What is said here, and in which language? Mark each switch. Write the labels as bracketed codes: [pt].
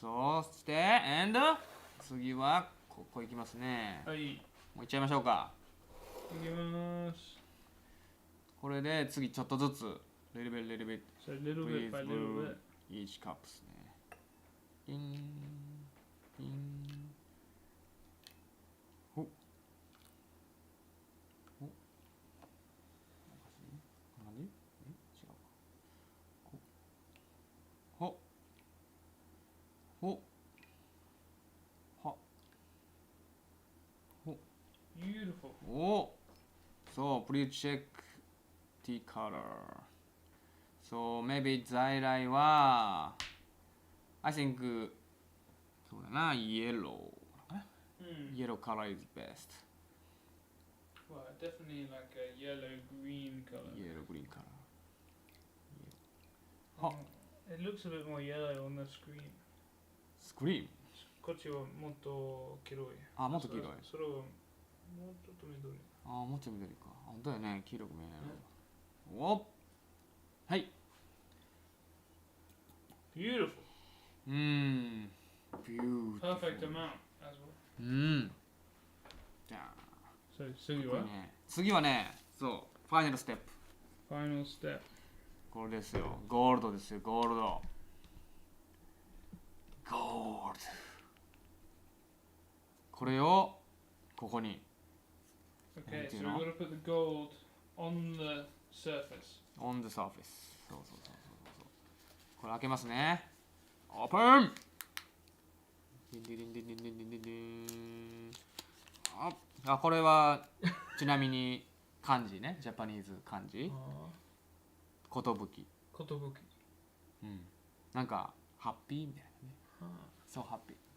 [ja] そして、and 次はここ行きますね。はい。もう行っちゃいましょうか。いきます。これで次ちょっとずつ。 [en] little bit. So little bit by little bit. Each cup [ja] ですね。ピン。ピン。ほっ。ほっ。こんな感じ？違うか。ほっ。ほっ。は。ほっ。 [en] Beautiful. [ja] お。そう、 [en] please check tea color. So maybe 在来は I think [ja] そうだな [en] yellow. Yellow color is best. Right. definitely like a yellow green color. イエローグリーンカラー Oh, it looks a bit more yellow on the screen. スクリーン [ja] こっちはもっと黄色い。あ、もっと黄色いそれはもうちょっと緑。あ、もうちょい緑かあ、本当だよね黄色く見えないのおはい [en] Beautiful. Beautiful Perfect amount as well. [ja] じゃあ [en] So [ja] 次はこれね次はねそうファイナルステップ [en] Final step. [ja] これですよゴールドですよゴールドゴールドこれをここに [en] Okay, so you we're know? gonna put the gold on the surface. [ja] on the surface そうこれ開けますねオープンディンディンディンディンディンディンディンディンあ、これはちなみに漢字ねジャパニーズ漢字ことぶきなんかハッピーみたいなね [en] So happy